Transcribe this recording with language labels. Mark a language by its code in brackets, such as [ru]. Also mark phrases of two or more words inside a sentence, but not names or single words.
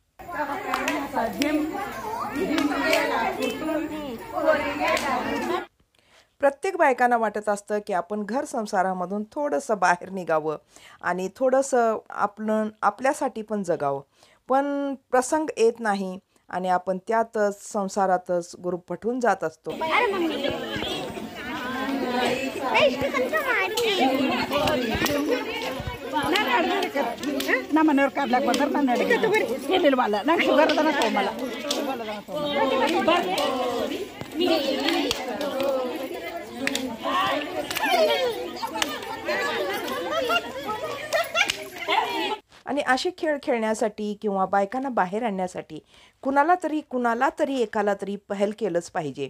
[mr] प्रत्येक बायकांना वाटत असतं की आपण घर संसारामधून थोडंसं बाहेर निघावं आणि थोडंसं आपल्यासाठी पण जगावं. पण प्रसंग येत नाही आणि आपण त्यातच संसारातच गुरफटून जात असतो. [kn] ನಮ್ಮ ಮನೆಯವ್ರು ಕಾಡ್ಲಾಕ್ ಬಂದ್ರೆ ನಾನು ಏನಿಲ್ವಲ್ಲ ನಂಗೆ ಶುಗರ್ ಅದನ್ನ ತೊಗೊಂಬಲ್ಲ. [mr] आणि असे खेळ खेळण्यासाठी किंवा बायकांना बाहेर आणण्यासाठी कुणाला तरी एकाला तरी पहल केलंच पाहिजे.